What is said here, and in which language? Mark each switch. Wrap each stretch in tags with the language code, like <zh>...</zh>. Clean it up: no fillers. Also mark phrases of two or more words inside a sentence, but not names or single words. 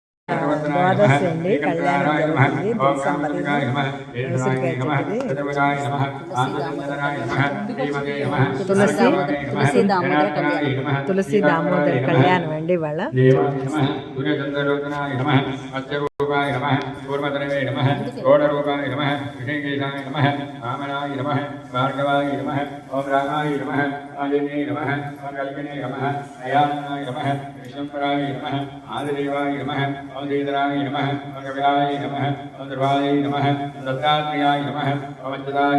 <te>ద్వాదశి అండి, కళ్యాణం జరుగుతుంది. ఉసిరికాయ చెట్టుది తులసి దామోదర కళ్యాణం అండి ఇవాళ.</te> <sa>रूपाय नमः पूर्वतनवे नमः गौडरूपाय नमः ऋषिकेशाय नमः वामनाय नमः भार्गवाय नमः ओम रामाय नमः आदिन्ये नमः कल्पिने नमः अयानाय नमः विश्वम्भराय नमः आदिदेवाय नमः ओम श्रीधराय नमः ओम कपिलाय नमः ओम ध्रुवाय नमः दत्तात्रेयाय नमः ओम अच्युताय</sa>